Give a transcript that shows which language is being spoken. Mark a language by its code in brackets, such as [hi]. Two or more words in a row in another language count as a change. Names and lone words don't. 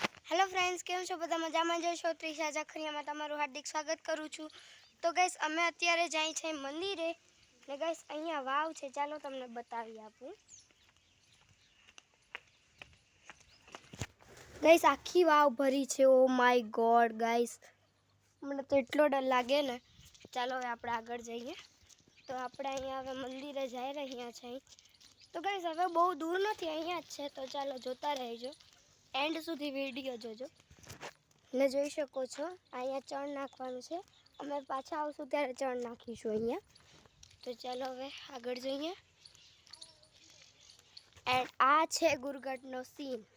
[en] hello friends, [gu] કેમ છો બધા મજામાં જશો। ત્રિશા જખરિયામાં તમારું હાર્દિક સ્વાગત કરું છું। તો ગાઈઝ અમે અત્યારે જાઈ છે મંદિરે ને ગાઈઝ અહીંયા વાવ છે, ચાલો તમને બતાવી આપું। ગાઈઝ આખી વાવ ભરી છે। [en] oh my god [gu] ગાઈઝ, મને તો એટલો ડર લાગે ને। ચાલો હવે આપણે આગળ જઈએ। તો આપણે અહીંયા હવે મંદિરે જાઈ રહ્યા છે। તો ગાઈઝ હવે બહુ દૂર નથી, અહીંયા જ છે। તો ચાલો જોતા રહેજો, એન્ડ સુધી વિડિયો જોજો ને જોઈ શકો છો। અહીંયા ચણ નાખવાનું છે, અમે પાછા આવશું ત્યારે ચણ નાખીશું અહીંયા। તો ચાલો હવે આગળ જઈએ। એન્ડ આ છે ગુરગટનો સીન।